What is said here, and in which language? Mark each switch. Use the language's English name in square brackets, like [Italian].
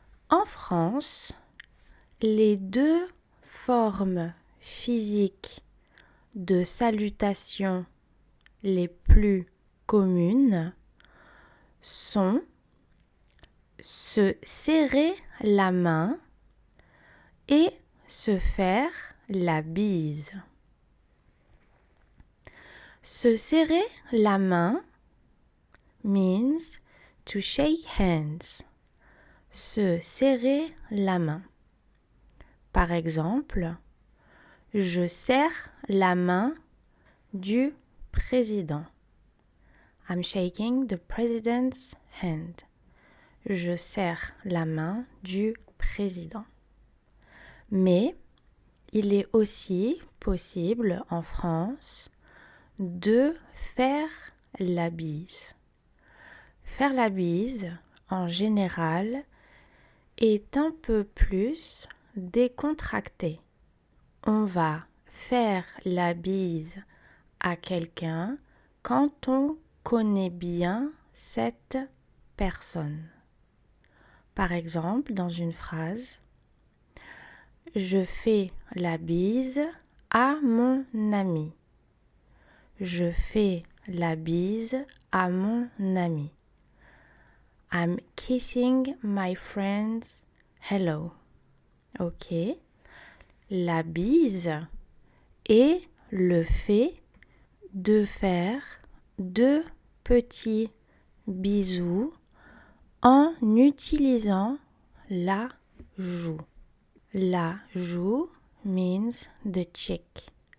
[French] En France, les deux formes physiques de salutation les plus communes sont se serrer la main et se faire la bise. Se serrer la main [English] means to shake hands. [French] Se serrer la main. Par exemple, je serre la main du président. [English] I'm shaking the president's hand. [French] Je serre la main du président. Mais il est aussi possible en France de faire la bise. Faire la bise, en général, est un peu plus décontracté. On va faire la bise à quelqu'un quand on connaît bien cette personne. Par exemple, dans une phrase, je fais la bise à mon ami. Je fais la bise à mon ami. [English] I'm kissing my friend's hello. [French] Ok. La bise est le fait de faire deux petits bisous en utilisant la joue. La joue [English] means the cheek.